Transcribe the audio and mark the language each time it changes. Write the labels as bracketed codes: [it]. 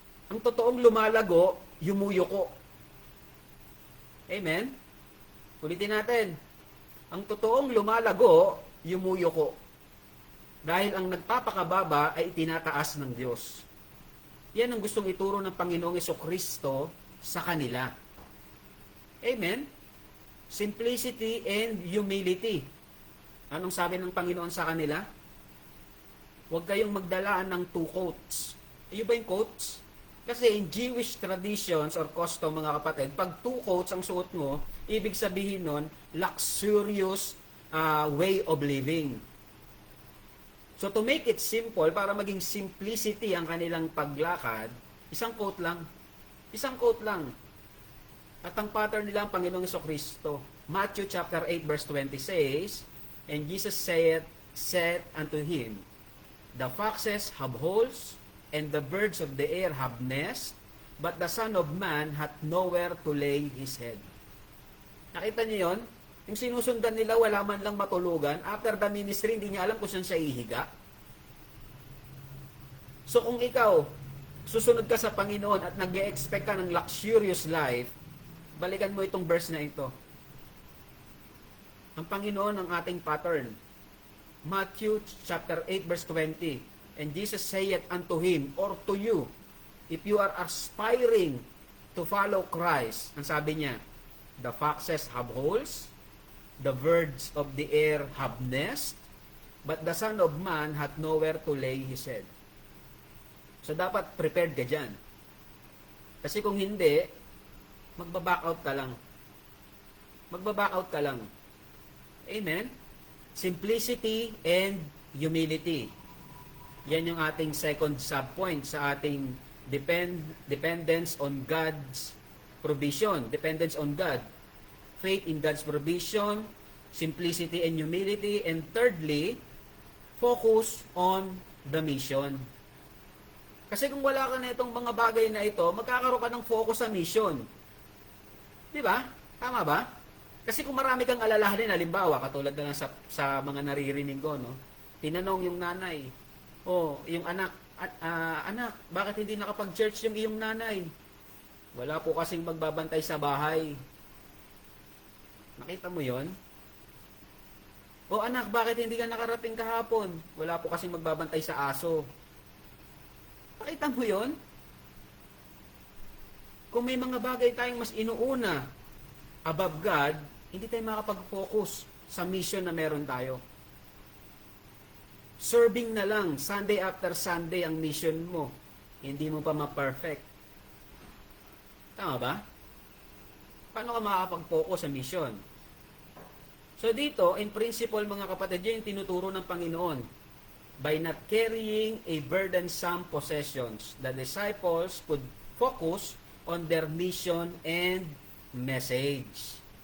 [tl] Ang totoong lumalago, yumuyuko. Amen? Ulitin natin. Ang totoong lumalago, yumuyuko. Dahil ang nagpapakababa ay itinataas ng Diyos. Yan ang gustong ituro ng Panginoong Jesucristo sa kanila. Amen? [en] Simplicity and humility. [tl] Anong sabi ng Panginoon sa kanila? Huwag kayong magdalaan ng 2 coats. Iyo ba yung coats? Kasi [en] in Jewish traditions or custom, [tl] mga kapatid, pag 2 coats ang suot mo, ibig sabihin nun, [en] luxurious way of living. So to make it simple, [tl] para maging simplicity ang kanilang paglakad, isang coat lang. Isang coat lang. At ang pattern nila ang Panginoong Jesucristo. [en] Matthew chapter 8 verse 20 says, And Jesus said unto him, The foxes have holes, and the birds of the air have nests, but the Son of Man hath nowhere to lay his head. [tl] Nakita niyo yon? Yung sinusundan nila, wala man lang matulugan. [en] After the ministry, [tl] hindi niya alam kung saan siya ihiga. So kung ikaw, susunod ka sa Panginoon at nag-e-expect ka ng [en] luxurious life, [tl] balikan mo itong verse na ito. Ang Panginoon ang ating pattern. [en] Matthew chapter 8 verse 20. And Jesus saith unto him, or to you, if you are aspiring to follow Christ, [tl] ang sabi niya, [en] the foxes have holes, the birds of the air have nests, but the Son of Man hath nowhere to lay his head. [tl] So dapat prepared ka dyan. Kasi kung hindi, magbaback out ka lang. Magbaback out ka lang. Amen? [en] Simplicity and humility. [tl] Yan yung ating [en] second subpoint sa ating dependence on God's provision. Dependence on God. Faith in God's provision, simplicity and humility, and thirdly, focus on the mission. [tl] Kasi kung wala ka na itong mga bagay na ito, magkakaroon ka ng focus sa mission. Di ba? Tama ba? Kasi kung marami kang alalahanin, halimbawa, katulad na lang sa mga naririnig ko, no? Tinanong yung nanay, yung anak, anak, bakit hindi nakapag-church yung iyong nanay? Wala po kasing magbabantay sa bahay. Nakita mo yon? O anak, bakit hindi ka nakarating kahapon? Wala po kasing magbabantay sa aso. Nakita mo yon? Kung may mga bagay tayong mas inuuna [en] above God, [tl] hindi tayo makapag-focus sa mission na meron tayo. Serving na lang, Sunday after Sunday ang mission mo. Hindi mo pa ma-perfect. Tama ba? Paano ka makakapag-focus sa mission? So dito, [en] in principle [tl] mga kapatid, yun yung tinuturo ng Panginoon. [en] By not carrying a burdensome possessions, the disciples could focus on their mission and message.